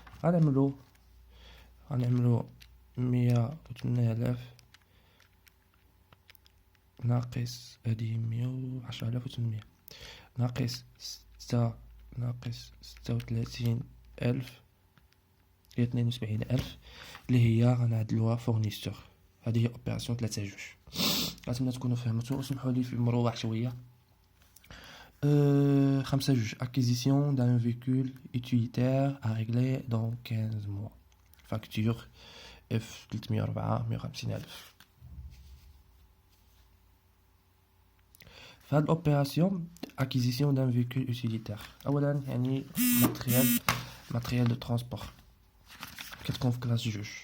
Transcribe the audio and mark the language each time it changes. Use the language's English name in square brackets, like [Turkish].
[Arabic] غنعملو 108,000 ناقص هادي 110,800 ناقص 6 ناقص 36,000 هي 72,000 اللي هي غنعدلوها فورنيسور. هذه هي اوبيراسيون 3 جوج. نتمنى تكونوا فهمتوا. اسمحوا لي في المروح شويه. [French] 5 جوج acquisition d'un véhicule utilitaire à régler dans 15 mois facture F 304 150,000. [Arabic] في هاد الاوبيراسيون [French] acquisition d'un véhicule utilitaire [Arabic] اولا يعني ماتريال دو ترونسبور كتكون في كلاس جوج.